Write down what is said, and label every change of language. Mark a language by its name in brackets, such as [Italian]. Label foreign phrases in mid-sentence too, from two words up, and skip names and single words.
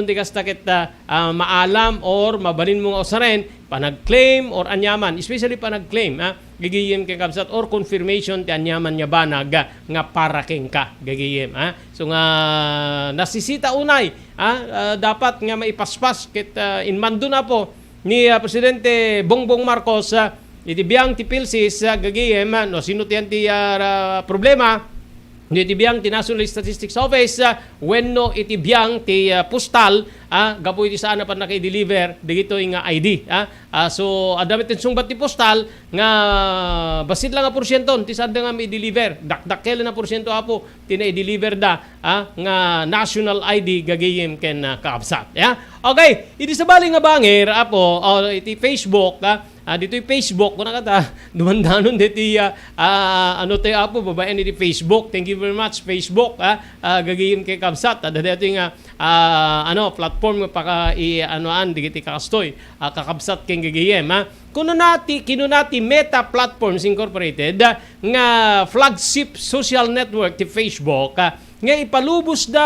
[Iloko] ti kasta ket maalam or mabalin mo nga osaren panag-claim or anyaman especially panag-claim gagayem kay kakabsat or confirmation ti anyaman nya banag nga para ken ka gagayem so nga nasisita unay dapat nga maipaspas ket inmando na po ni Presidente Bongbong Marcos iti biyang ti Philsys gagayem no sino ti problema iti biyang ti National Statistics Office wenno iti biyang ti postal gapo iti saan pa naka-deliver digito nga ID so adamit tin sungbat ti postal nga basit lang nga porsyento ti saan nga may deliver dakdakkel na porsyento apo tina-deliver nga national ID gagayem ken kaabsat okay iti sabali nga bangir apo iti Facebook dito'y Facebook kuna kata dumandanon dito ano tayo apo babae ni Facebook. [English] Thank you very much [Iloko] Facebook gagayim kay Kabsat dito nga ano platform paka anoan digiti kakastoy kakabsat kay gagayim kuno nati Meta Platforms Incorporated nga flagship social network ti Facebook nga ipalubos da